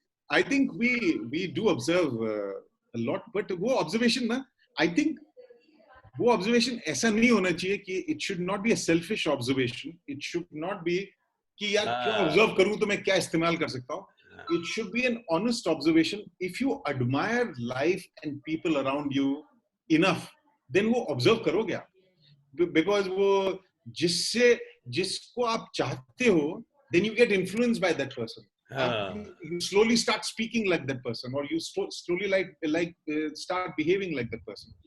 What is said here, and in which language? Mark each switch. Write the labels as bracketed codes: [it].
[en] I think we do observe a lot, but [hi] वो observation ना, [en] I think [hi] वो observation ऐसा नहीं होना चाहिए कि [en] it should not be a selfish observation. It should not be [hi] कि यार क्यों observe करूँ तो मैं क्या इस्तेमाल कर सकता हूँ. [en] It should be an honest observation. If you admire life and people around you enough, then [hi] वो observe करोगे आप. [en] Because [hi] वो जिसको आप चाहते हो, [en] then you get influenced by that person. You slowly start speaking like that person, or you slowly start behaving like that person.